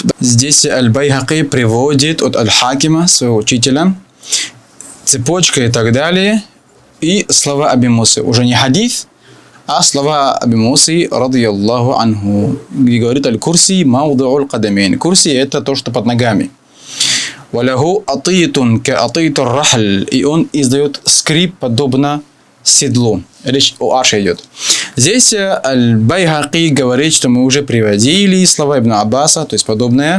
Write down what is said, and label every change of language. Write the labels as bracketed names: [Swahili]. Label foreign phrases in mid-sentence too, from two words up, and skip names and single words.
[Russian] Здесь аль-Байхаки приводит от аль-Хакима, своего учителя, цепочка и так далее, и слова Аби Мусы. Уже не хадис, а слова Аби Мусы, [Arabic] رضي الله عنه, [Russian] где говорит: [Arabic] الكرسي موضع القدمين. [Russian] Курси — это то, что под ногами. [Arabic] وله أطيط كأطيط الرحل. [Russian] И он издает скрип, подобно седлу. Речь о арше идет. Здесь аль-Байхаки говорит, что мы уже приводили слова Ибн Аббаса, то есть подобное.